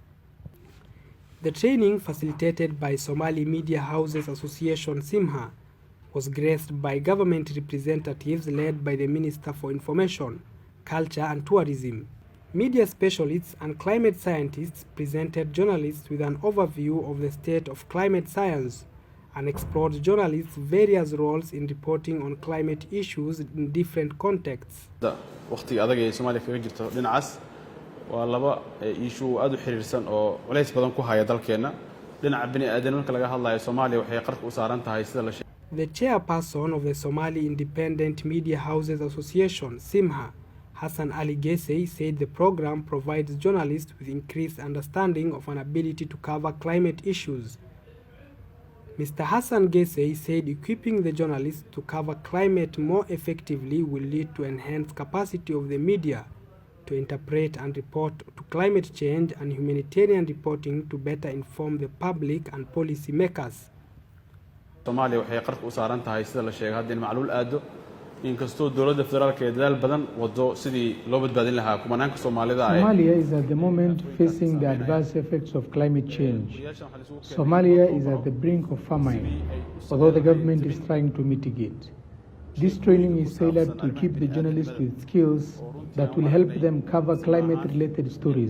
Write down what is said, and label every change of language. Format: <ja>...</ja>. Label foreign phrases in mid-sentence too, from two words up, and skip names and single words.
<en>The training, facilitated by Somali Media Houses Association SIMHA, was graced by government representatives led by the Minister for Information, Culture and Tourism. Media specialists and climate scientists presented journalists with an overview of the state of climate science and explored journalists' various roles in reporting on climate issues in different contexts.</en> <so>waqti adag ee Soomaaliya kaga jirto dhinacaas waa laba issue aad u xiriirsan oo walays badan ku haya dalkeena dhinaca bini aadan marka laga hadlayo Soomaaliya waxay qarka u saaran tahay sida la</so> <en>The chairperson of the Somali Independent Media Houses Association, SIMHA, Hassan Ali Gesey, said the program provides journalists with increased understanding of an ability to cover climate issues. Mr. Hassan Gesey said equipping the journalists to cover climate more effectively will lead to enhanced capacity of the media to interpret and report to climate change and humanitarian reporting to better inform the public and policy makers.</en> <so>Somalia waxay qarka u saaran tahay sida la sheegay hadda in macluul aado inkastoo dawladda federaalka ee dadaal badan wado sidii loo badbaadin lahaa kumanaanka Soomaalida ay</so> <en>Somalia is at the moment facing the adverse effects of climate change. Somalia is at the brink of famine, although the government is trying to mitigate. This training is tailored to equip the journalists with skills that will help them cover climate-related stories.</en>